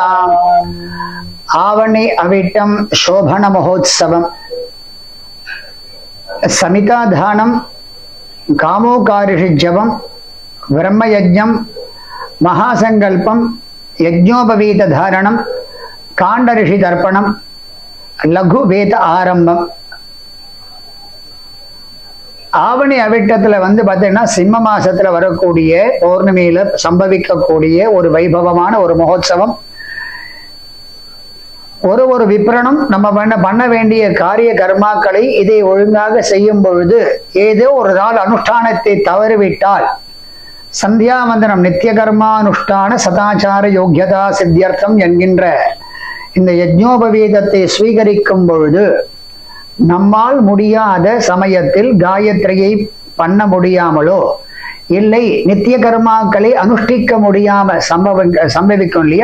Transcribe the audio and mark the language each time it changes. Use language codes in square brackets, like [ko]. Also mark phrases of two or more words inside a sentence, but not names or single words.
[sa] आवणि अविट्टं शोभन महोत्सवम् समिताधानं कामोकारिषिज्जवं ब्रह्मयज्ञं महासंकल्पं यज्ञोपवीतधारणं काण्डऋषितर्पणं लघुवेद आरंभம்। [ta] ஆவணி அவிட்டத்துல பாத்தீங்கன்னா சிம்ம மாசத்துல வரக்கூடிய பௌர்ணமியில சம்பவிக்கக்கூடிய ஒரு வைபவமான ஒரு மகோத்சவம். ஒரு விப்ரணம் நம்ம பண்ண வேண்டிய காரிய கர்மாக்களை இதை ஒழுங்காக செய்யும் பொழுது ஏதோ ஒரு நாள் அனுஷ்டானத்தை தவறிவிட்டால் [sa] सन्ध्यावन्दनम् नित्य कर्मानुष्ठान सदाचार योग्यता सिद्ध्यर्थम् [ta] என்கின்ற இந்த யஜ்ஞோபவீதத்தை ஸ்வீகரிக்கும் பொழுது நம்மால் முடியாத சமயத்தில் காயத்ரியை பண்ண முடியாமலோ இல்லை நித்திய கர்மாக்களை அனுஷ்டிக்க முடியாம சம்பவிக்கும் இல்லையா.